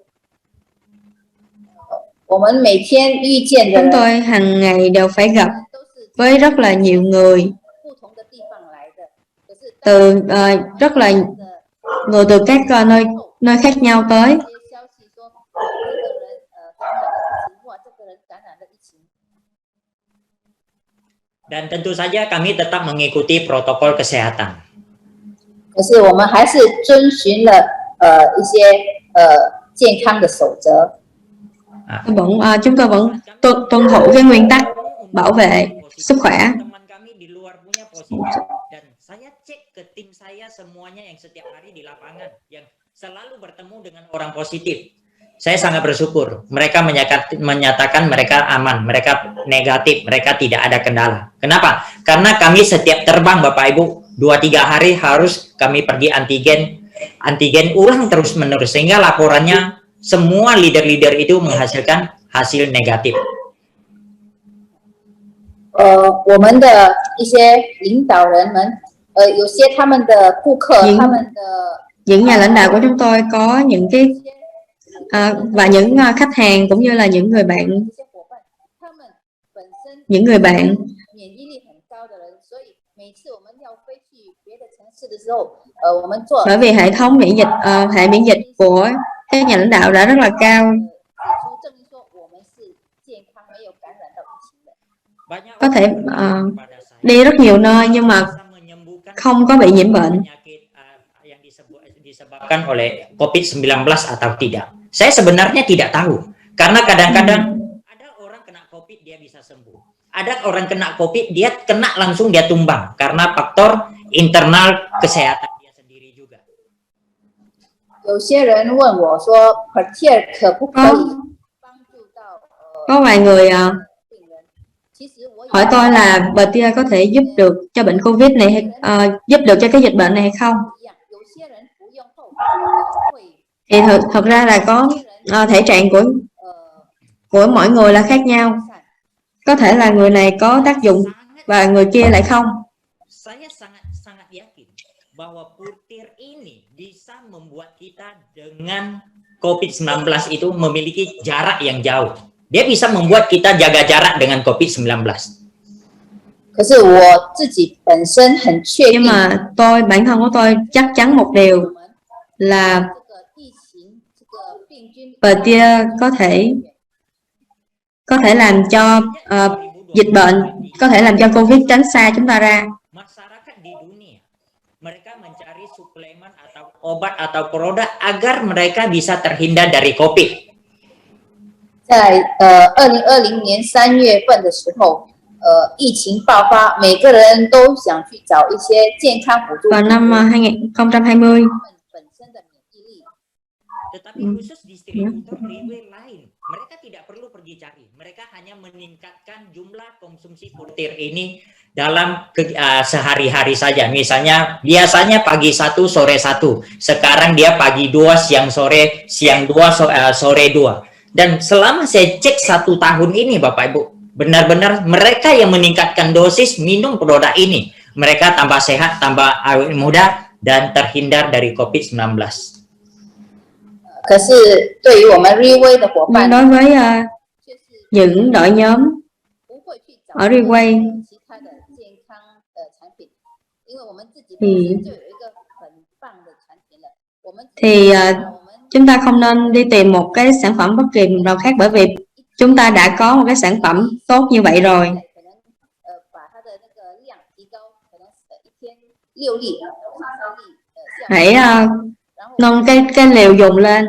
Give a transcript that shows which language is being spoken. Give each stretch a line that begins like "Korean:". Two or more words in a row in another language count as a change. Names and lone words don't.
Chinese: 我们每天遇见的
Vietnamese: Chúng
Chinese: 人
Vietnamese: tôi hàng ngày đều phải gặp
Chinese: 都是
Vietnamese: với rất là nhiều người
Chinese: 不同的地方来的，可是
Vietnamese: từ rất là người từ các nơi khác nhau tới.
Chinese: 这些消息说这个人感染了疫情，或这个人感染了疫情。
Indonesian: Dan tentu saja kami tetap mengikuti protokol kesehatan.
Chinese: 可是我们还是遵循了一些健康的守则。
Vietnamese: Chúng tôi vẫn tuân thủ cái nguyên tắc bảo vệ sức khỏe.
Indonesian: Teman kami di luar punya positif dan saya cek ke tim saya semuanya yang setiap hari di lapangan yang selalu bertemu dengan orang positif. Saya sangat bersyukur mereka menyatakan mereka aman, mereka negatif, mereka tidak ada kendala. Kenapa? Karena kami setiap terbang Bapak Ibu 2-3 hari harus kami pergi antigen ulang terus menerus sehingga laporannya semua leader-leader itu menghasilkan hasil negatif.
Chinese: 我们的一些领导人们，有些他们的顾客，他们的
Vietnamese: Những nhà lãnh đạo của chúng tôi có những cái và những khách hàng cũng như là những người bạn
Chinese: 这些伙伴，他们本身
Vietnamese: những người bạn
Chinese: 免疫力很高的人，所以每次我们要飞去别的城市的时候，我们做
Vietnamese: bởi vì hệ thống hệ miễn dịch của các nhà lãnh đạo đã rất là cao,
Chinese: 指出证明说我们是健康，没有感染到疫情的。
Indonesian: Banyak
Vietnamese: có thể
Indonesian: orang kepada saya
Vietnamese: đi rất nhiều nơi nhưng mà
Indonesian: bisa menyembuhkan
Vietnamese: không có bị nhiễm bệnh.
Indonesian: penyakit yang disebabkan oleh COVID-19 atau tidak. Saya sebenarnya tidak tahu karena kadang-kadang ada orang kena COVID dia bisa sembuh. Ada orang kena COVID dia kena langsung dia tumbang karena faktor internal kesehatan dia sendiri juga.
Chinese: 有些人问我说 ，PERTIA 可不可以帮助到
Vietnamese: Có vài người
Chinese: 病人？其实我
Vietnamese: hỏi tôi là PERTIA có thể giúp được cho bệnh Covid này giúp được cho cái dịch bệnh này hay không?
Chinese: 一样，有些人服用后会
Vietnamese: Thì thật ra là có thể trạng của mỗi người là khác nhau. Có thể là người này có tác dụng và người kia lại không.
Indonesian: Saya sangat yakin bahwa putir ini bisa membuat kita dengan COVID-19 itu memiliki jarak yang jauh. Dia bisa membuat kita jaga jarak dengan COVID-19.
Chinese: 可是我自己本身很确
Vietnamese: Nhưng
Chinese: 定，
Vietnamese: mà bản thân của tôi chắc chắn một điều là
Chinese: 这个疫情这个病菌
Vietnamese: PERTIA có thể làm cho dịch bệnh, có thể làm cho Covid tránh xa chúng ta ra.
Indonesian: Masyarakat di dunia mereka mencari suplemen atau obat atau produk agar mereka bisa terhindar dari COVID.
Chinese: 在2020年3月份的时候，疫情爆发，每个人都想去找一些健康辅助
Vietnamese: Vào năm 2020,
Chinese: 本身的免疫力。
Indonesian: Tetapi khusus distributor Riway lain, mereka tidak perlu pergi cari. Mereka hanya meningkatkan jumlah konsumsi putir ini dalam sehari-hari saja. Misalnya biasanya pagi 1, sore 1. Sekarang dia pagi 2, siang 2, sore 2. Dan selama saya cek 1 tahun ini Bapak Ibu, benar-benar mereka yang meningkatkan dosis minum produk ini. Mereka tambah sehat, tambah awet muda, dan terhindar dari COVID-19.
Chinese: 可是对于我们 Riway 的伙伴，
Vietnamese: đối với
Chinese: 却是
Vietnamese: những đội nhóm
Chinese: 不会去找
Vietnamese: ở Reway
Chinese: 其他的健康产品，因为我们自己本
Vietnamese: thì
Chinese: 身就有一个很棒的产品了。我们
Vietnamese: thì
Chinese: 我们
Vietnamese: chúng ta không nên đi tìm một cái sản phẩm bất kỳ nào khác, bởi vì chúng ta đã có một cái sản phẩm tốt như vậy rồi.
Chinese: 可能把它的那个量提高，可能一天6粒、3粒效果。
Vietnamese: Hãy
Chinese: 然后
Vietnamese: nâng cái liều dùng lên.